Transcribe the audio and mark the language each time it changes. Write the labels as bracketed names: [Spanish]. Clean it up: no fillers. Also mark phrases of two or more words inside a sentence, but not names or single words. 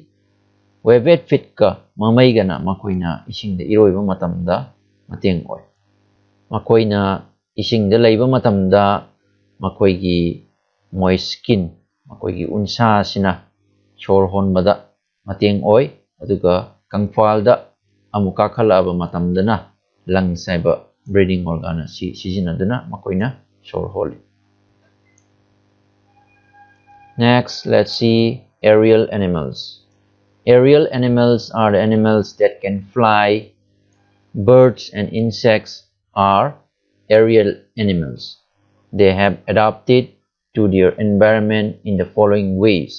[English] Webbed fit [Manipuri] ka mamay gana makoy na isingda iroi ba matamda mateng oi. Makoy na isingda layba matamda makoy gi [English] moist skin [Manipuri] makoy gi unsa sina sor honbada mateng oi aduga kangfalda amuka khalaba matamdana lungs saiba [English] breathing organ [Manipuri] si sijinaduna makoy na sor holi. [English] Next, let's see aerial animals. Aerial animals are the animals that can fly. Birds and insects are aerial animals. They have adapted to their environment in the following ways.